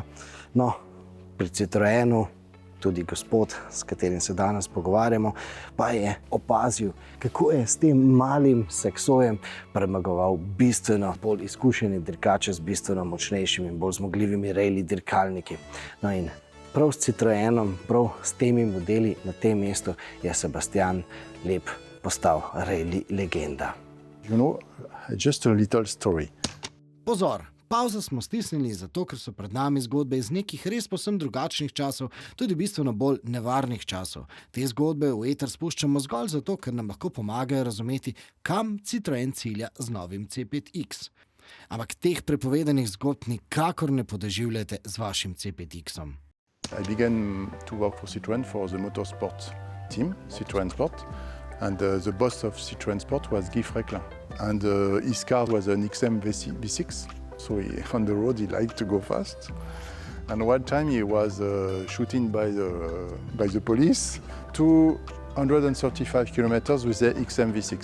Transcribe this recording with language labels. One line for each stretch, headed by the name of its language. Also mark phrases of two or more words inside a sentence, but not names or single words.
Slovenian: No, pri Citroenu tudi gospod, s katerim se danes pogovarjamo, pa je opazil, kako je s tem malim seksojem premagoval bistveno bolj izkušene dirkače z bistveno močnejšimi in bolj zmogljivimi rally dirkalniki. No in prav s Citroenom, prav s temi modeli na tem mestu je Sebastian Loeb postal rally legenda.
English: You know, just a little story.
Slovenian: Pozor! Pavzo smo stisnili zato, ker so pred nami zgodbe iz nekih res povsem drugačnih časov, tudi bistveno bolj nevarnih časov. Te zgodbe v eter spuščamo zgolj zato, ker nam lahko pomagajo razumeti, kam Citroen cilja z novim C5X. Ampak teh prepovedanih zgodb nikakor ne podoživljate z vašim C5X-om.
English: I began to work for Citroën for the motorsport team, Citroën Sport, and the boss of Citroën Sport was Guy Fréquelin. And his car was an XM V6. So on the road, he liked to go fast. And one time he was shooting by the police, 235 kilometers with the XM V6.